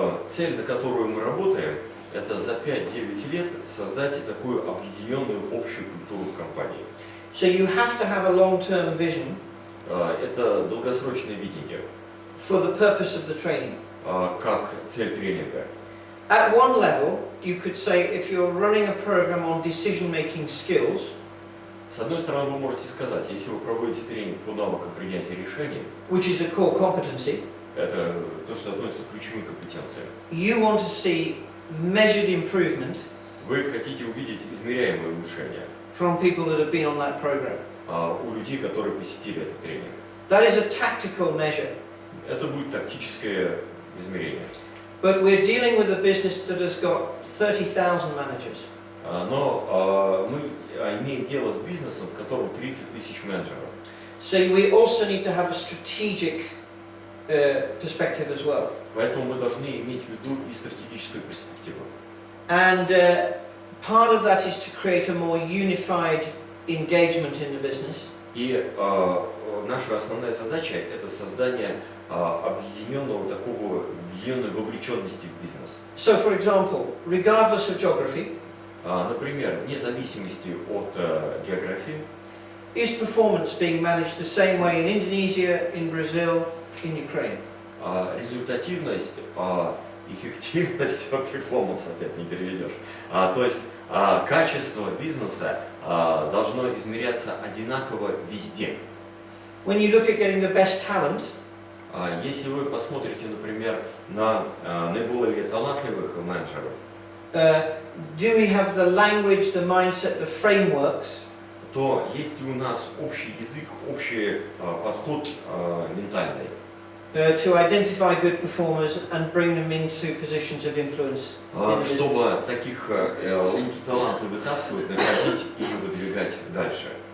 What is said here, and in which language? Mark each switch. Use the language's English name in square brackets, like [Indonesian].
[Russian] Цель, на которую мы работаем, это за 5-9 лет создать такую объединенную общую культуру в компании. [English] So you have to have a long-term vision [Russian] Это долгосрочное видение, [English] for the purpose of the training. [Russian] как цель тренинга. [English] At one level, you could say if you're running a program on decision-making skills, [Russian] С одной стороны, вы можете сказать, если вы проводите тренинг по навыкам принятия решений, [English] which is a core competency, [Russian] это то, что относится к ключевым компетенциям. [English] you want to see measured improvement [Russian] Вы хотите увидеть измеряемые улучшения [English] from people that have been on that program. [Russian] у людей, которые посетили этот тренинг. [English] That is a tactical measure. [Russian] Это будет тактическое измерение. [English] But we're dealing with a business that has got 30,000 managers. [Russian] Но мы имеем дело с бизнесом, в котором 30 тысяч менеджеров. [English] So we also need to have a strategic perspective as well. [Russian] Поэтому мы должны иметь в виду и стратегическую перспективу. [English] And part of that is to create a more unified engagement in the business. [Russian] И наша основная задача – это создание объединенного такого, объединенной вовлеченности в бизнес. [English] So, for example, regardless of geography, [Russian] Например, вне зависимости от географии, [English] is performance being managed the same way in Indonesia, in Brazil, in Ukraine? [Russian] результативность, эффективность, перформанс опять не переведешь. То есть качество бизнеса должно измеряться одинаково везде. [English] When you look at getting the best talent, [Russian] Если вы посмотрите, например, на наиболее талантливых менеджеров, [English] do we have the language, the mindset, the frameworks [Russian] то есть ли у нас общий язык, общий подход ментальный, [English] to identify good performers and bring them into positions of influence in the business? [Russian] чтобы таких талантов вытаскивать, находить и выдвигать дальше?